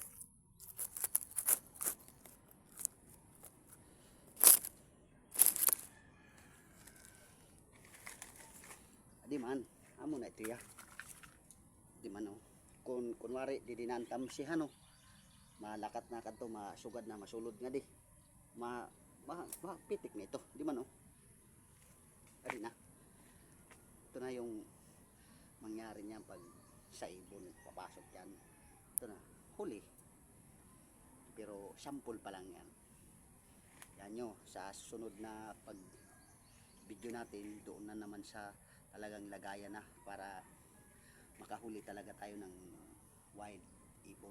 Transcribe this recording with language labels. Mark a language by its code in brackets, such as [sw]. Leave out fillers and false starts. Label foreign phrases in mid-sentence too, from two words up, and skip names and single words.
[msb] Di man, amo na ito ya. Di man oh. Kunwari di dinantam siya no. Malakat na kadto, masugad na, masulod nga di. Pitik na ito, di man oh. Adi na. [tl] Ito na yung mangyari niya pag sa ibon papasok yan. Ito na, huli. Pero sample pa lang yan. Yan nyo, sa susunod na pag video natin, doon na naman sa talagang lagayan na para makahuli talaga tayo ng wild ibon.